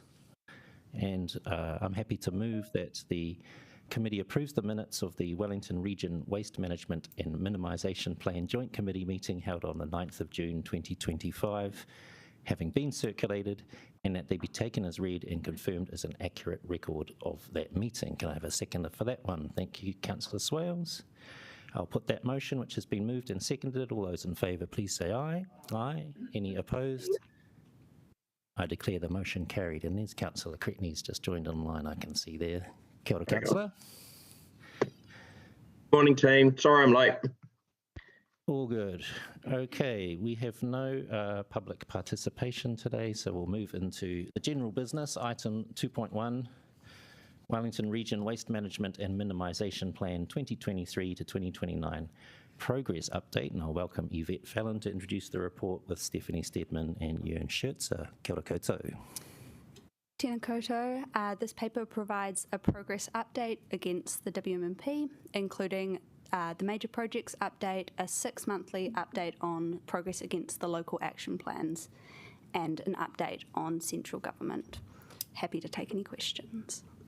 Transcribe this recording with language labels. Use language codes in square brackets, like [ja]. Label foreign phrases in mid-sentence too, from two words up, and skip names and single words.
[en] And I'm happy to move that the committee approves the minutes of the Wellington Region Waste Management and Minimisation Plan Joint Committee meeting held on the 9th of June 2025, having been circulated, and that they be taken as read and confirmed as an accurate record of that meeting. Can I have a seconder for that one? Thank you, Councillor Swales. I'll put that motion, which has been moved and seconded. All those in favour, please say aye. Aye. Any opposed? I declare the motion carried. And there's Councillor Cretney's just joined online, I can see there. [mi] Kia ora, [en] Councillor. Morning, team. Sorry I'm late. All good. Okay, we have no public participation today, so we'll move into the general business. Item 2.1. Wellington Region Waste Management and Minimisation Plan 2023 to 2029 Progress Update, and I'll welcome Yvette Fallon to introduce the report with Stephanie Stedman and Jörn Scherzer. [mi] Kia ora koutou. Tēnā koutou. [en] This paper provides a progress update against the WMP, including the major projects update, a 6-monthly update on progress against the local action plans, and an update on central government. Happy to take any questions.